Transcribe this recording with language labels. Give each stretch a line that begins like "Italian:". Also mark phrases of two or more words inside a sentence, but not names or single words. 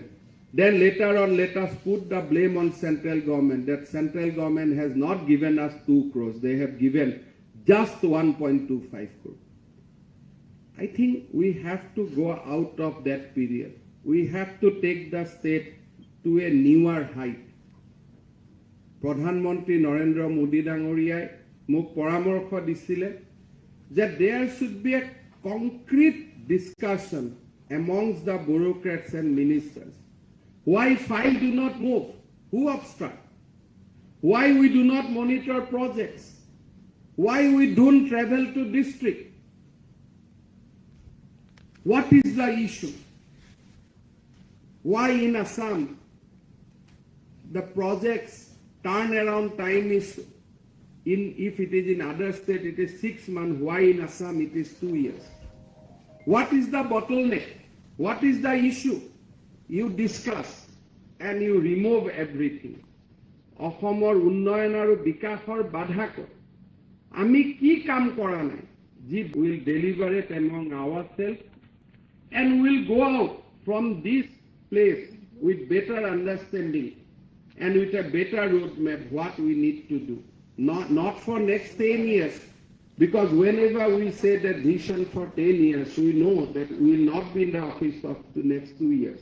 English: Then later on, let us put the blame on central government, that central government has not given us 2 crores. They have given just 1.25 crores. I think we have to go out of that period. We have to take the state to a newer height. Pradhan Mantri Narendra Modi Dangoriyai
Assamese: মোক পৰামৰ্শ দিছিলে
English: that there should be a concrete discussion amongst the bureaucrats and ministers. Why files do not move? Who obstruct? Why we do not monitor projects? Why we don't travel to district? What is the issue? Why in Assam the projects turnaround time is if it is in other state it is 6 months, why in Assam it is 2 years? What is the bottleneck? What is the issue? You discuss and you remove everything.
Assamese: অসমৰ উন্নয়ন আৰু বিকাশৰ বাধাক আমি কি কাম কৰা নাই যি
English: will deliver it among ourselves and will go out from this place with better understanding and with a better roadmap what we need to do. Not for next 10 years, because whenever we say that vision for 10 years, we know that we will not be in the office of the next 2 years.